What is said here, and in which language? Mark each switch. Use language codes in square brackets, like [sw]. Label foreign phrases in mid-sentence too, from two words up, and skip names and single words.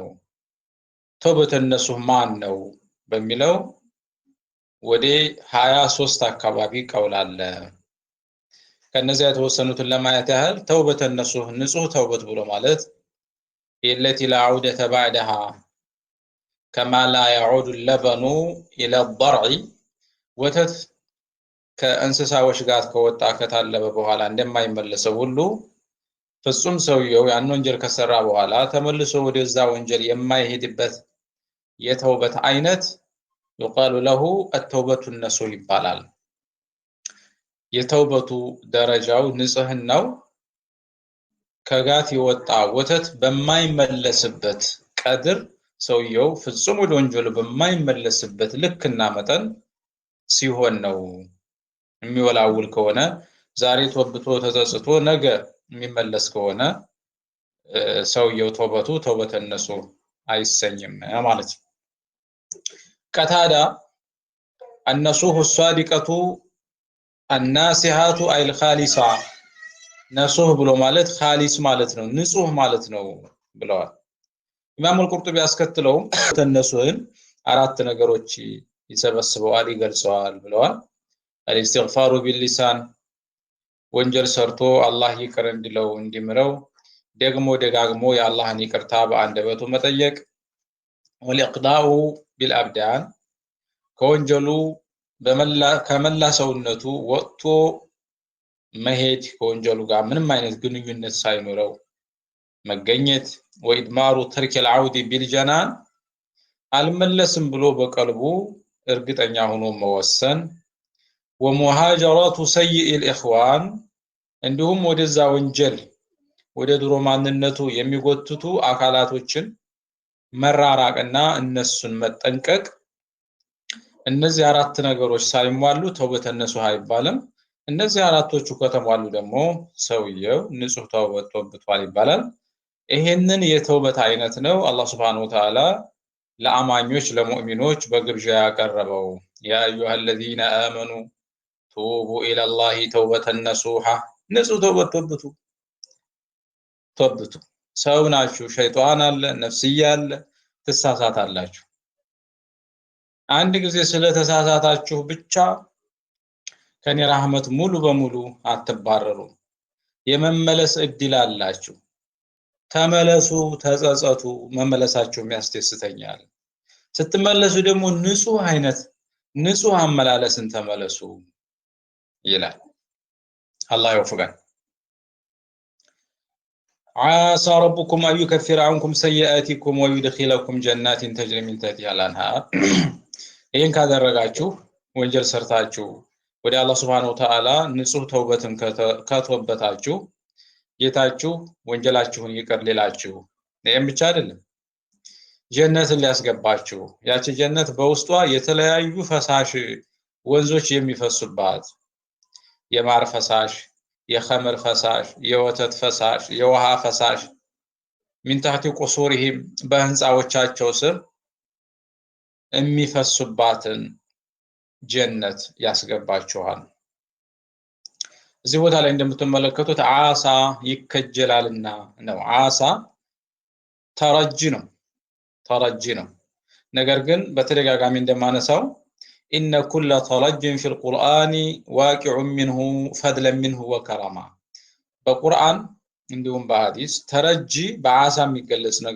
[ar] توبة نصوحا [am] ማን ነው በሚለው ወደ 23 አካባቢ ቀውል አለ። ከነዚያ የተወሰኑትን ለማየት ያህል [ar] توبة نصوحا [am] ንጹህ ተውበት ብሎ ማለት [ar] التي لا عودة بعدها كما لا يعود اللبن إلى الضرع [am] ወተት ከእንስሳዎች ጋር ከወጣ ከታለበ በኋላ እንደማይመለሰው ሁሉ ፍጹም ሰውየው ያን ወንጀል ከሰራ በኋላ ተመልሶ ወደዛ ወንጀል የማይሄድበት የተውበት አይነት [ar] يقال له التوبة النصوح [am] ይባላል። የተውበቱ ደረጃው ንጽህናው ከጋት የወጣ ወተት በማይመለስበት ቀድር ሰውየው ፍጹም ወደ ወንጀሉ በማይመለስበት ልክና መጠን ሲሆን ነው። የሚወላውል ከሆነ ዛሬ ተወብቶ ተጸጽቶ ነገ የሚመለስ ከሆነ ሰውየው ተውበቱ [ar] توبة نصوحا [am] አይሰኝም ማለት ነው። ቀታዳ [ar] النصوح الصادقة الناصحة أي [am] الخالصة ነሱህ ብሎ ማለት ኻሊስ ማለት ነው፣ ንጹህ ማለት ነው ብለዋል። ኢማም አልቁርጡቢ ያስከትለው ተነሱን አራት ነገሮች ይሰበስበዋል ይገልጸዋል ብለዋል። [ar] الاستغفار باللسان [am] ወንጀል ሰርቶ አላህ ይቅር እንዲለው እንዲምረው ደግሞ ደጋግሞ የአላህን ይቅርታ በአንደበቱ መጠየቅ [ar] والإقضاء بالأبدان [am] ከወንጀሉ ከመላ ሰውነቱ ወጥቶ መሄድ ከወንጀሉ ጋር ምንም አይነት ግንኙነት ሳይኖረው መገኘት [ar] وإدمار ترك العود بالجنان [am] አልመለስም ብሎ በቀልቡ እርግጠኛ ሆኖ መወሰን [ar] ومهاجرات سيء الإخوان [am] እንዲሁም ወደዛ ወንጀል ወደ ድሮ ማንነቱ የሚጎትቱ አካላቶችን መራራቅና እነሱን መጠንቀቅ እነዚህ አራት ነገሮች ሳይሟሉ [ar] توبة نصوح [am] አይባልም። እነዚህ አራቶቹ ከተሟሉ ደግሞ ሰውየው ንጹህ ተውበት ተወብቷል ይባላል። ይሄንን የተውበት አይነት ነው አላህ [ar] سبحانه وتعالى [am] ለአማኞች ለሙእሚኖች በግብዣ ያቀረበው [ar] يا أيها الذين آمنوا توبوا إلى الله توبة نصوحا [am] ንጹህ ተውበት ተወብቱ ሰው ናችሁ ሸይጣን አለ ነፍስያ አለ ተሳሳታላችሁ አንድ ጊዜ ስለተሳሳታችሁ ብቻ ከኔ ረህመት ሙሉ በሙሉ አትባረሩ የመመለስ እድል አላችሁ ተመለሱ ተጸጸቱ መመለሳችሁ የሚያስደስተኛል ስትመለሱ ደግሞ ንጹህ አመላለስን ተመለሱ ይላል [ar] الله يوفقك عسى ربكم أن يكفر عنكم سيئاتكم ويدخلكم جنات تجري من تحتها الأنهار ይሄን [am] ካደረጋችሁ ወንጀል ሰርታችሁ ወደ አላህ [ar] سبحانه وتعالى [am] ንጹህ ተውበትን ከተወበታችሁ ጌታችሁ ወንጀላችሁን ይቅር ሊላችሁ ይሄን ብቻ አይደለም ጀነትን ሊያስገባችሁ ያቺ ጀነት በውስጧ የተለያዩ ፈሳሽ ወንዞች የሚፈሱባት የማር ፈሳሽ የኸመር ፈሳሽ የወተት ፈሳሽ የውሃ ፈሳሽ [ar] من تحت قصورهم [am] በህንጻዎቻቸው ስር የሚፈሱባትን ጀነት ያስገባችኋል እዚህ ቦታ ላይ እንደምትመለከቱት ዓሳ ይከጀላልና ነው ዓሳ ተረጅ ነው ነገር ግን በተደጋጋሚ እንደማነሳው [ar] إن كل ترج في القرآن واقع منه فضلا منه وكرما [am] በቁርአን እንዲሁም በሐዲስ ተረጂ በዓሳ የሚገለጽ ነገር